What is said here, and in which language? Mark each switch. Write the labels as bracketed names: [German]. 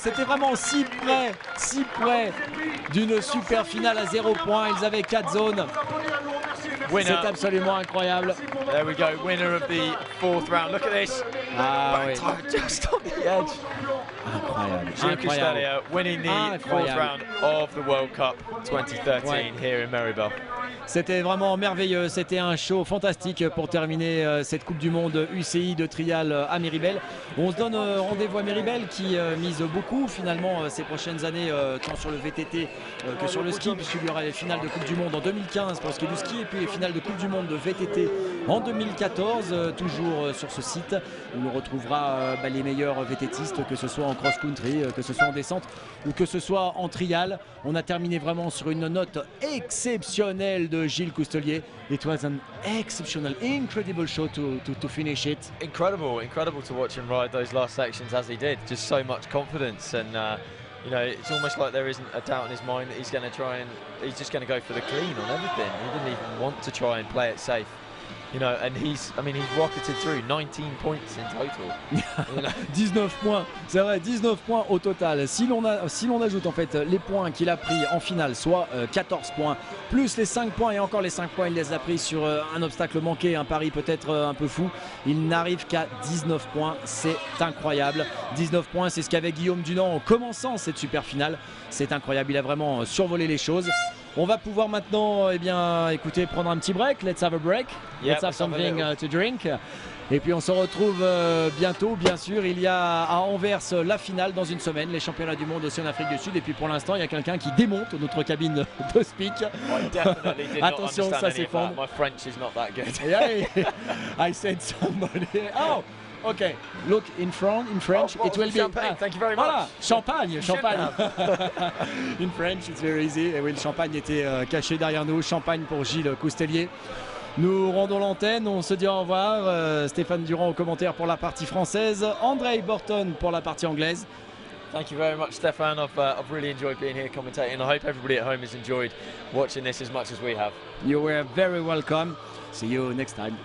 [French] C'était vraiment si près d'une super finale à 0 points. Ils avaient 4 zones. [English] Winner. [French] C'est absolument incroyable. [English] There we go, winner of the 4th round. Look at this. [French] Ah oui. [English] Just on the edge. [French] Incroyable. [English] Gilles Coustelier winning the 4th round of the World Cup 2013 here in Maribel. [French] C'était vraiment merveilleux, c'était un show fantastique pour terminer cette Coupe du Monde UCI de trial à Méribel. On se donne rendez-vous à Méribel qui mise beaucoup finalement ces prochaines années tant sur le VTT que sur le ski, puisqu'il y aura les finales de Coupe du Monde en 2015 pour ce qui est du ski et puis les finales de Coupe du Monde de VTT en 2014, toujours sur ce site où on retrouvera les meilleurs VTTistes, que ce soit en cross-country, que ce soit en descente ou que ce soit en trial. On a terminé vraiment sur une note exceptionnelle de Gilles Coustelier. [English] It was an exceptional, incredible show to finish it. Incredible to watch him ride those last sections as he did. Just so much confidence, and you know, it's almost like there isn't a doubt in his mind that he's going to try and he's just going to go for the clean on everything. He didn't even want to try and play it safe. You know, and he's rocketed through 19 points in total. You know? [French] 19 points, c'est vrai, 19 points au total. Si l'on ajoute en fait les points qu'il a pris en finale, soit 14 points, plus les 5 points et encore les 5 points, il les a pris sur un obstacle manqué, un pari peut-être un peu fou. Il n'arrive qu'à 19 points, c'est incroyable. 19 points, c'est ce qu'avait Guillaume Dunant en commençant cette super finale. C'est incroyable, il a vraiment survolé les choses. On va pouvoir maintenant écouter, prendre un petit break. [English] Let's have a break. Let's have something to drink. [French] Et puis on se retrouve bientôt, bien sûr. Il y a à Anvers la finale dans une semaine, les championnats du monde aussi en Afrique du Sud. Et puis pour l'instant, il y a quelqu'un qui démonte notre cabine de speak. Attention, ça s'effondre. [English] My French is not that good. Yeah, I said somebody. Oh, okay. Look in French, it will be champagne. Thank you very much. Voilà, champagne. In French, it's very easy. [French] Et oui, le champagne était caché derrière nous. Champagne pour Gilles Coustelier. Nous rendons l'antenne, on se dit au revoir. Stéphane Durand au commentaire pour la partie française, André Borton pour la partie anglaise. [English] Thank you very much, Stefan. I've really enjoyed being here commentating, and I hope everybody at home has enjoyed watching this as much as we have. You were very welcome. See you next time.